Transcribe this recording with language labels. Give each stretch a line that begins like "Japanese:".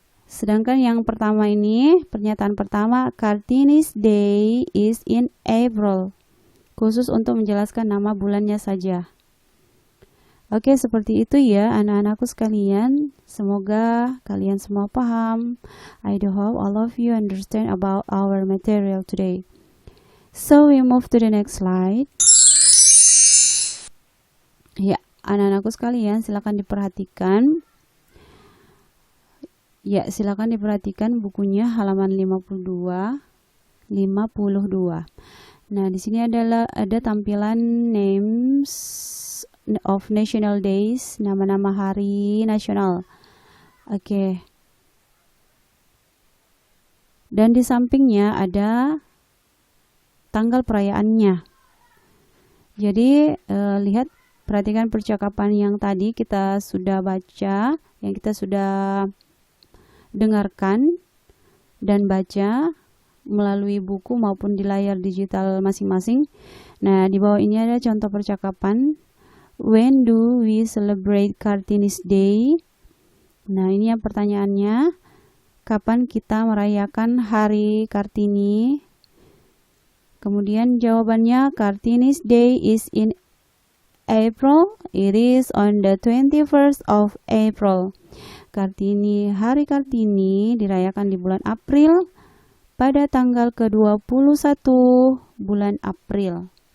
Indonesian: Sedangkan yang pertama ini, pernyataan pertama,
English: Kartini's Day is in April.
Indonesian: Khusus untuk menjelaskan nama bulannya saja. Oke, seperti itu ya anak-anakku sekalian. Semoga kalian semua paham.
English: I do hope all of you understand about our material today. So we move to the next slide.
Indonesian: Ya, anak-anakku sekalian silakan diperhatikan. Ya, silakan diperhatikan bukunya halaman 52. Nah, di sini ada tampilan
English: names of national days,
Indonesian: nama-nama hari nasional. Oke. Dan di sampingnya ada tanggal perayaannya. Jadi, lihat, perhatikan percakapan yang tadi kita sudah baca, yang kita sudah dengarkan dan baca melalui buku maupun di layar digital masing-masing. Nah, di bawah ini ada contoh percakapan.
English: When do we celebrate Kartini's Day?
Indonesian: Nah, ini yang pertanyaannya. Kapan kita merayakan hari Kartini? Kemudian jawabannya,
English: Kartini's Day is in April. It is on the 21st of April.
Indonesian: Hari Kartini dirayakan di bulan April pada tanggal ke-21 bulan April.